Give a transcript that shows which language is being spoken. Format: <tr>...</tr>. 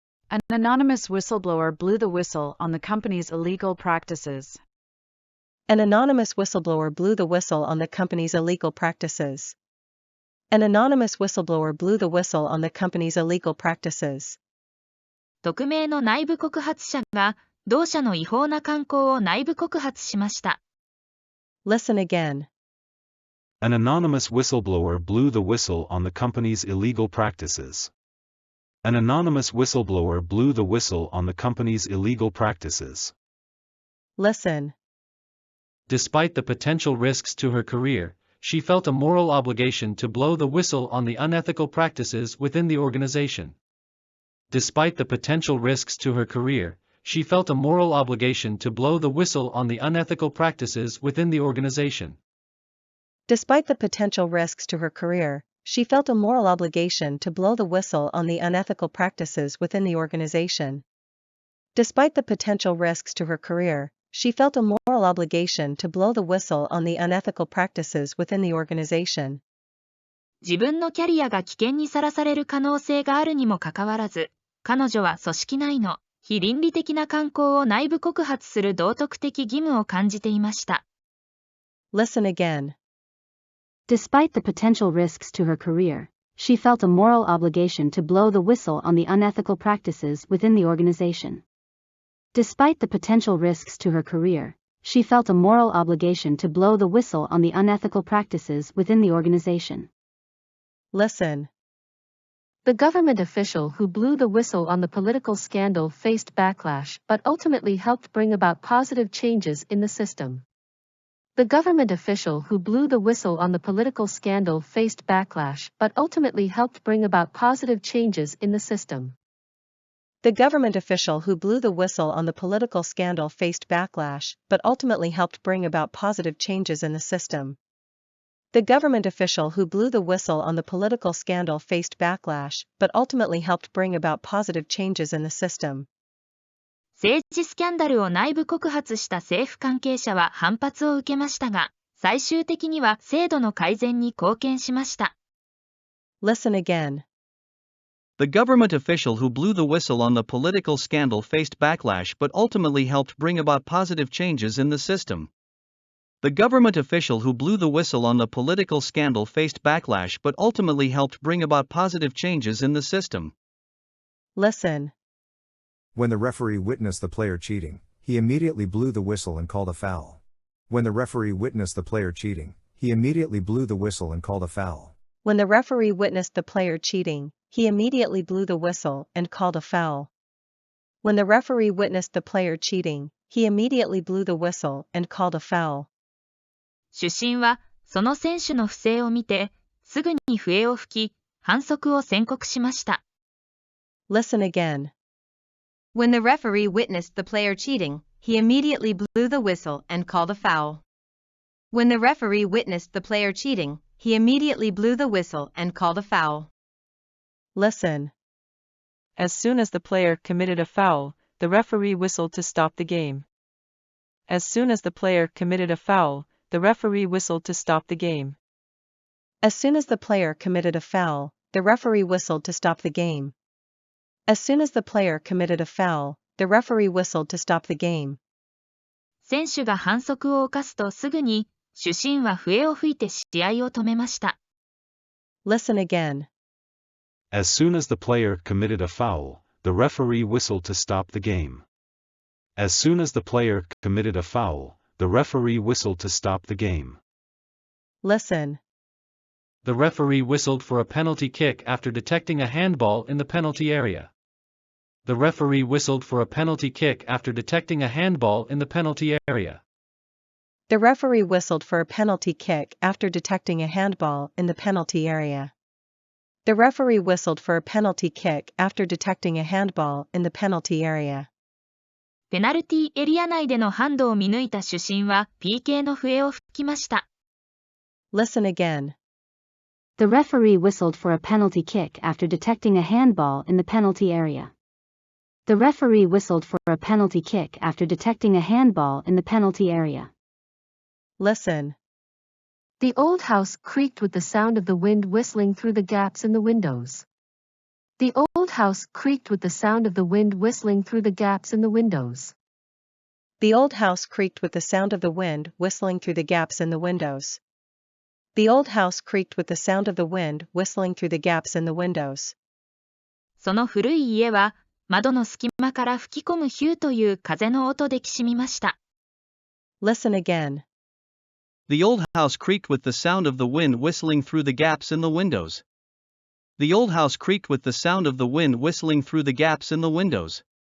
<en>An anonymous whistleblower blew the whistle on the company's illegal practices. An anonymous whistleblower blew the whistle on the company's illegal practices. An anonymous whistleblower blew the whistle on the company's illegal practices.</en> <ja>匿名の内部告発者が、同社の違法な慣行を内部告発しました。</ja> <en>Listen again. An anonymous whistleblower blew the whistle on the company's illegal practices. An anonymous whistleblower blew the whistle on the company's illegal practices. Listen. Despite the potential risks to her career, she felt a moral obligation to blow the whistle on the unethical practices within the organization. Despite the potential risks to her career, she felt a moral obligation to blow the whistle on the unethical practices within the organization. Despite the potential risks to her career, she felt a moral obligation to blow the whistle on the unethical practices within the organization. Despite the potential risks to her career, she felt a moral obligation to blow the whistle on the unethical practices within the organization.</en> <ja>自分のキャリアが危険にさらされる可能性があるにもかかわらず、彼女は組織内の非倫理的な慣行を内部告発する道徳的義務を感じていました。</ja> <en>Listen again. Despite the potential risks to her career, she felt a moral obligation to blow the whistle on the unethical practices within the organization. Despite the potential risks to her career, she felt a moral obligation to blow the whistle on the unethical practices within the organization. Listen. The government official who blew the whistle on the political scandal faced backlash but ultimately helped bring about positive changes in the system. The government official who blew the whistle on the political scandal faced backlash but ultimately helped bring about positive changes in the system. The government official who blew the whistle on the political scandal faced backlash but ultimately helped bring about positive changes in the system. The government official who blew the whistle on the political scandal faced backlash but ultimately helped bring about positive changes in the system.</en> <ja>政治スキャンダルを内部告発した政府関係者は反発を受けましたが、最終的には制度の改善に貢献しました。</ja> <en>Listen again. The government official who blew the whistle on the political scandal faced backlash but ultimately helped bring about positive changes in the system. The government official who blew the whistle on the political scandal faced backlash but ultimately helped bring about positive changes in the system. Listen. When the referee witnessed the player cheating, he immediately blew the whistle and called a foul. When the referee witnessed the player cheating, he immediately blew the whistle and called a foul. When the referee witnessed the player cheating, he immediately blew the whistle and called a foul. When the referee witnessed the player cheating, he immediately blew the whistle and called a foul.</en> <ja>主審は、その選手の不正を見て、すぐに笛を吹き、反則を宣告しました。</ja> <en>Listen again. When the referee witnessed the player cheating, he immediately blew the whistle and called a foul. When the referee witnessed the player cheating, he immediately blew the whistle and called a foul. Listen. As soon as the player committed a foul, the referee whistled to stop the game. As soon as the player committed a foul, the referee whistled to stop the game. As soon as the player committed a foul, the referee whistled to stop the game. As soon as the player committed a foul, the referee whistled to stop the game.</en> <ja>選手が反則を犯すとすぐに、主審は笛を吹いて試合を止めました。</ja> <en>Listen again. As soon as the player committed a foul, the referee whistled to stop the game. As soon as the player committed a foul, the referee whistled to stop the game. Listen. The referee whistled for a penalty kick after detecting a handball in the penalty area. The referee whistled for a penalty kick after detecting a handball in the penalty area. The referee whistled for a penalty kick after detecting a handball in the penalty area. The referee whistled for a penalty kick after detecting a handball in the penalty area.</en> <ja>ペナルティーエリア内でのハンドを見抜いた主審は PK の笛を吹きました。</ja> <en>Listen again. The referee whistled for a penalty kick after detecting a handball in the penalty area. The referee whistled for a penalty kick after detecting a handball in the penalty area. Listen. The old house creaked with the sound of the wind whistling through the gaps in the windows. The old house creaked with the sound of the wind whistling through the gaps in the windows. The old house creaked with the sound of the wind whistling through the gaps in the windows. The old house creaked with the sound of the wind whistling through the gaps in the windows.</en> <ja>その古い家は、窓の隙間から吹き込むヒューという風の音できしみました。</ja> <en>Listen again. The old house creaked with the sound of the wind whistling through the gaps in the windows. The old house creaked with the sound of the wind whistling through the gaps in the windows.</en>